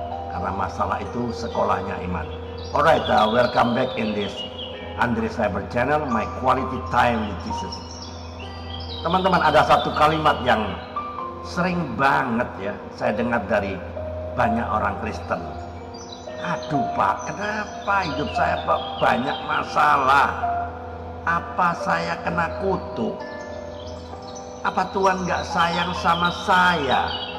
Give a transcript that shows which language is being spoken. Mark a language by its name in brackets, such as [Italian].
[Indonesian] Karena masalah itu sekolahnya iman. [English] Alright, welcome back in this Andre Cyber Channel, my quality time with Jesus. [Indonesian] Teman-teman, ada satu kalimat yang sering banget ya saya dengar dari banyak orang Kristen. Aduh Pak, kenapa hidup saya Pak banyak masalah? Apa saya kena kutuk? Apa Tuhan gak sayang sama saya?